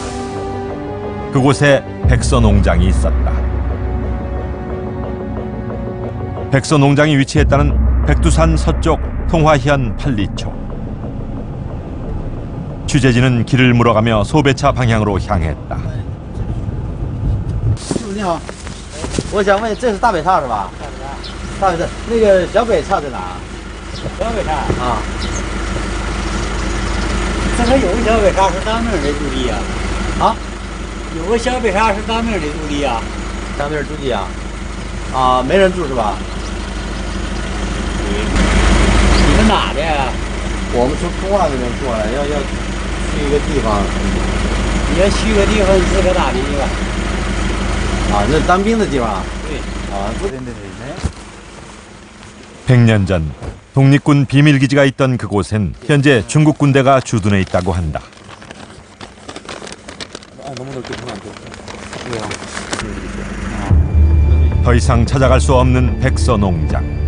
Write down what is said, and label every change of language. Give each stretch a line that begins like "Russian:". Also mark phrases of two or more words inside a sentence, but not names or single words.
Korean: 그곳에 백서농장이 있었다. 백서농장이 위치했다는 백두산 서쪽 통화현 팔리초. 취재진은 길을 물어가며 소배차 방향으로 향했다.
Chinese: 你好，我想问，这是大北岔是吧？大北岔，那个小北岔在哪？小北岔啊，这个有个小北岔是当面的驻地呀？啊，有个小北岔是当面的驻地呀？当面驻地啊？啊，没人住是吧？你们哪的呀？我们从通化那边过来，要去一个地方。你要去个地方是个哪的地方？
Korean: 아, 너
Chinese: 当兵的地方。
Korean: 对。아, 또 됐네. 100년 전 독립군 비밀기지가 있던 그곳엔 현재 중국 군대가 주둔해 있다고 한다. 더 이상 찾아갈 수 없는 백서농장.